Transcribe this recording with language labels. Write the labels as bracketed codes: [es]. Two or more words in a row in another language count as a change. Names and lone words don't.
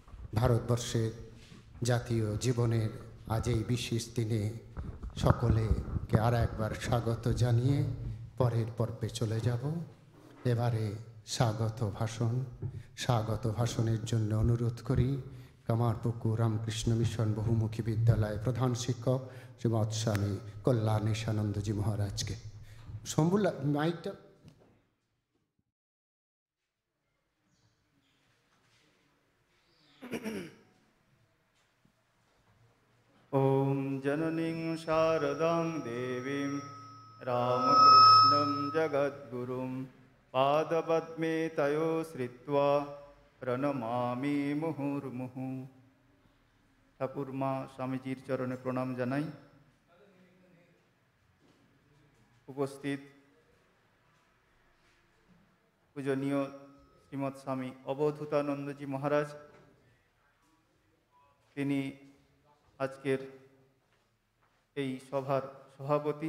[bn] ভারতবর্ষের জাতীয় জীবনের আজ এই বিশেষ দিনে সকলেকে আর একবার স্বাগত জানিয়ে পরের পর্বে চলে যাব। এবারে স্বাগত ভাষণের জন্য অনুরোধ করি কামারপুকুর রামকৃষ্ণ মিশন বহুমুখী বিদ্যালয় প্রধান শিক্ষক শ্রীমৎ স্বামী কল্যাণেশানন্দজি মহারাজকে। শম্ভুলা মাইকটা। [sa] ॐ जननीं शारदां देवीं रामकृष्णं जगद्गुरुं पादपद्मे तयो श्रित्वा प्रणमामि मुहुर्मुहुः। [bn] ঠাকুরমা স্বামীজির চরণে প্রণাম জানাই। উপস্থিত পূজনীয় শ্রীমৎ স্বামী অবধূতানন্দজি মহারাজ, তিনি আজকের এই সভার সভাপতি।